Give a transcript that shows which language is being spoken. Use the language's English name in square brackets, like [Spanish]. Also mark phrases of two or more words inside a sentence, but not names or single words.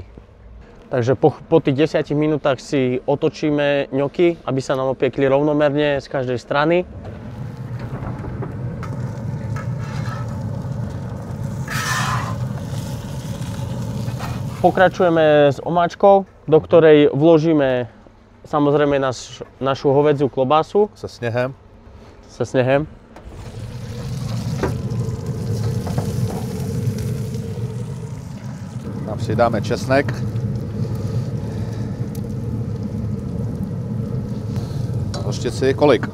[Slovak] Takže po tých 10 minútach si otočíme ňoky, aby sa nám opiekli rovnomerne z každej strany. Pokračujeme s omáčkou, do ktorej vložíme samozrejme našu hovädziu klobásu. [Czech] Se sněhem. [Slovak] Se snehem. [Czech] Tam si dáme česnek. Hořčici, kolik?